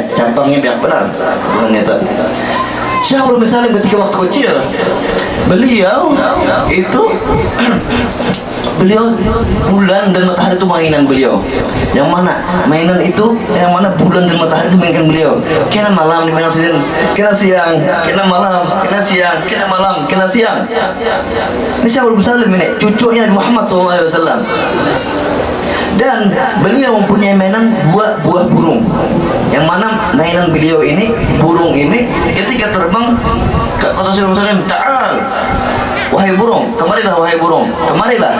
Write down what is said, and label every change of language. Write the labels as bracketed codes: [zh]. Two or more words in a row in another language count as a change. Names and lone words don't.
[id] Cabangnya banyak benar, bukan nyata. Syekh Abu Salim ketika waktu kecil, beliau itu bulan dan matahari itu mainan beliau. Yang mana mainan itu, yang mana bulan dan matahari itu mainkan beliau. [bjn] Kena malam di malam sidin, kena siang, kena malam, kena siang, kena malam, kena siang. [id] Ini Syekh Abu Salim ini, cucunya Muhammad SAW. Dan beliau mempunyai mainan buah burung, yang mana mainan beliau ini, burung ini ketika terbang, kata Rasulullah SAW, "Ta'al, wahai burung, kemarilah wahai burung, kemarilah."